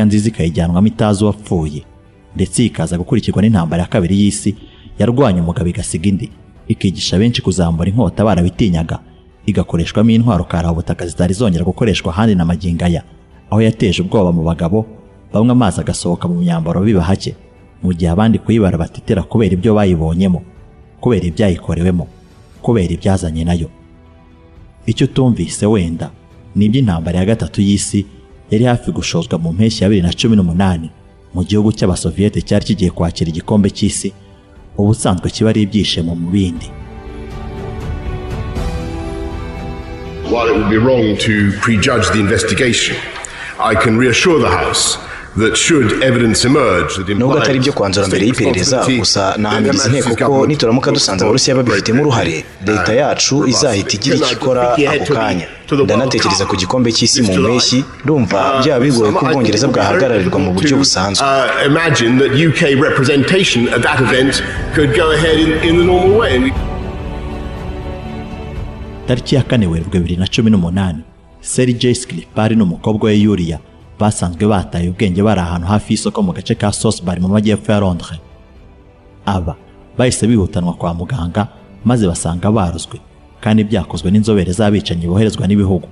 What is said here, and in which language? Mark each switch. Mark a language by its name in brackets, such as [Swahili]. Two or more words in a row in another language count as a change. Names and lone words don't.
[Kinyarwanda] nziza ikayijyanwamo itazi wapfuye, ndetse ikaza gukurikirwa n'intambara ya kabiri y'isi yarwanya umugabo igasiga indi, ikigisha benshi kuzambura inkota barabitinyaga, igakoreshwamo intwaro karabutaka zitari zongera gukoreshwa ahandi na magingaya, aho yateje ubwoba mu bagabo bamwe amazi agasohoka mu myambaro biba hake, mu gihe abandi kuyibara batitera kubera ibyo bayibonyemo, kubera ibyayikorewemo, kubera ibyazanye nayo. Icyo tumvise wenda ni iby'intambara ya gatatu y'isi yari hafi gushozwa mu mpeshyi ya 2018 mu gihugu cy'Abasoviete cyari kigiye kwakira igikombe cy'isi, ubusanzwe kiba ari ibyishimo mu bindi. [English] While it would be wrong to prejudge the investigation, I can reassure the House that should evidence emerge that [Kinyarwanda] nubwo atari byo kwanzura mbere y'iperereza, gusa nahamiriza inteko ko nituramuka dusanze Abarusiya babifitemo uruhare, leta yacu izahita igira icyo ikora ako kanya. Ndanatekereza ku gikombe cy'isi mu mpeshyi, ndumva byaba bigoye ko Ubwongereza bwahagararirwa mu buryo busanzwe. [English] Imagine that UK representation at that event could go ahead in the normal way. [Kinyarwanda] Tariki ya 4 Werurwe 2018, Sergei Skripal n'umukobwa we Yulia basanzwe bataye ubwenge bari ahantu hafi y'isoko mu gace ka Salisbury mu majyepfo ya Londres. Aba bahise bihutanwa kwa muganga maze basanga baruzwe kandi byakozwe n'inzobere z'abicanyi boherezwa n'ibihugu.